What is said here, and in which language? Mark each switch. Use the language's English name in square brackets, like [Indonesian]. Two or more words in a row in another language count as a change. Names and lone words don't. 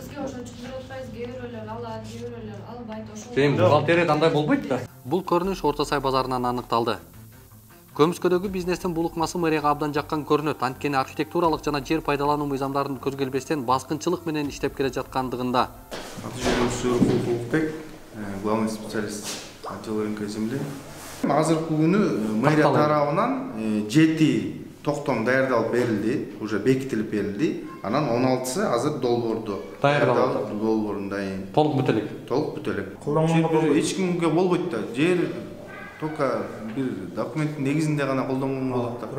[Kyrgyz] Сизге ошончо берип атпайбыз, кээ бирөөлөр алат, кээ бирөөлөр албайт, ошол. Сен бухгалтерияда андай болбойт да. Бул көрүнүш Орто сай базарынан аныкталды. Көмүскөдөгү бизнестин бул ыкмасы мэрияга абдан жаккан көрүнөт. Анткени архитектуралык жана жер пайдалануу мыйзамдарын көзгө илбестен баскынчылык менен иштеп келе жаткандыгында. Аты жөнүм Улукбек, [Russian] главный специалист отдела рынка земли. [Kyrgyz] Азыркы күнү мэрия тарабынан 7 токтом даярдалып берилди, уже бекитилип берилди. Анан 16сы азыр долбоордо даярдалып, долбоорун дайын. Толук бүтө элек. Толук бүтө элек. Эч кимге болбойт да. Жер только бир документтин негизинде гана колдонгон болот да.